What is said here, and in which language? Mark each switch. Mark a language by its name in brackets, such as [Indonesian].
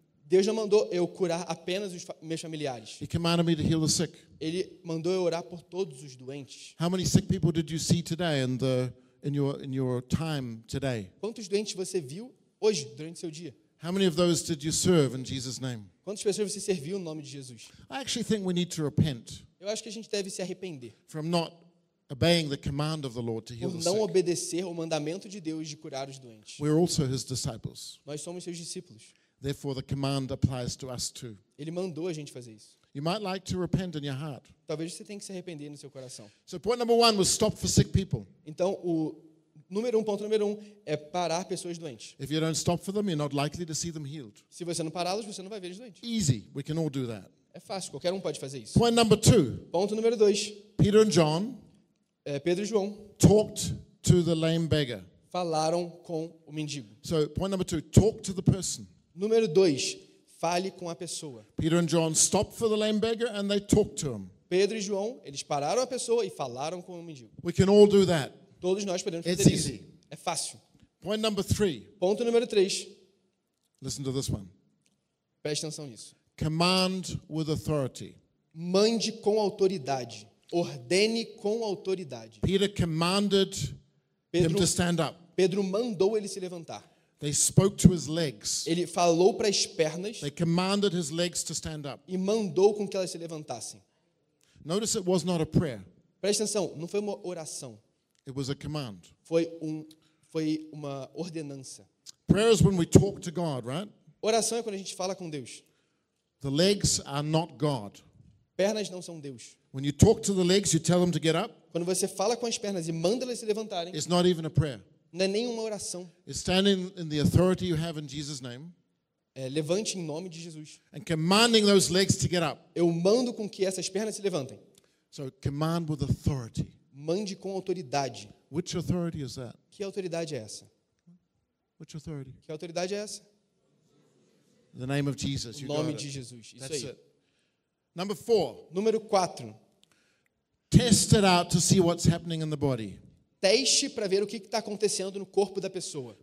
[Portuguese] Deus não mandou eu curar apenas os meus familiares. [English] He commanded me to heal the sick. [Portuguese] Ele mandou eu orar por todos os doentes. [English] How many sick people did you see today in your time today? [Portuguese] Quantos doentes você viu hoje durante seu dia? [English] How many of those did you serve in Jesus' name? [Portuguese] Quantas pessoas você serviu no nome de Jesus? [English] I actually think we need to repent. [Portuguese] Eu acho que a gente deve se arrepender. [English] From not obeying the command of the Lord to heal the sick. [Portuguese] Por não obedecer o mandamento de Deus de curar os doentes. [English] We're also his disciples. [Portuguese] Nós somos seus discípulos. [English] Therefore the command applies to us too. [Portuguese] Ele mandou a gente fazer isso. [English] You might like to repent in your heart. [Portuguese] Talvez você tenha que se arrepender no seu coração. [English] So point number one was stop for sick people. [Portuguese] Então o número um, ponto número um, é parar pessoas doentes. [English] If you don't stop for them, you're not likely to see them healed. [Portuguese] Se você não pará-los, você não vai ver eles doentes. [English] Easy, we can all do that. [Portuguese] É fácil, qualquer um pode fazer isso. [English] Point number two. [Portuguese] Ponto número dois. [English] Peter and John. [Portuguese] Pedro e João. [English] Talked to the lame beggar. [Portuguese] Falaram com o mendigo. [English] So point number two, talk to the person. [Portuguese] Número dois, fale com a pessoa. [English] Peter and John stopped for the lame beggar and they talked to him. [Portuguese] Pedro e João, eles pararam a pessoa e falaram com o mendigo. [English] We can all do that. [Portuguese] Todos nós podemos fazer [English] It's [Portuguese] isso. [English] Easy. [Portuguese] É fácil. [English] Point number three. [Portuguese] Ponto número 3. [English] Listen to this one. [Portuguese] Preste atenção nisso. [English] Command with authority. [Portuguese] Mande com autoridade. Ordene com autoridade. [English] Peter commanded [Portuguese] Pedro, [English] him to stand up. [Portuguese] Pedro mandou ele se levantar. [English] They spoke to his legs. [Portuguese] Ele falou para as pernas. [English] They commanded his legs to stand up. [Portuguese] E mandou com que elas se levantassem. [English] Notice it was not a prayer. [Portuguese] Preste atenção, não foi uma oração. [English] It was a command. [Portuguese] Foi uma ordenança. [English] Prayer is when we talk to God, right? [Portuguese] Oração é quando a gente fala com Deus. [English] The legs are not God. [Portuguese] Pernas não são Deus. [English] When you talk to the legs, you tell them to get up. [Portuguese] Quando você fala com as pernas e manda elas se levantarem. [English] It's not even a prayer. [Portuguese] Não é nenhuma oração. [English] It's standing in the authority you have in Jesus' name. [Portuguese] Levante em nome de Jesus. [English] And commanding those legs to get up. [Portuguese] Eu mando com que essas pernas se levantem. [English] So command with authority. [Portuguese] Mande com autoridade. [English] Which authority is that? [Portuguese] Que autoridade é essa? [English] Which authority? [Portuguese] Que autoridade é essa? [English] The name of Jesus. [Portuguese] O nome de Jesus. Isso [English] That's [Portuguese] aí. [English] It. Number four. [Portuguese] Número 4. [English] Test it out to see what's happening in the body. [Portuguese] Teste para ver o que está acontecendo no corpo da pessoa.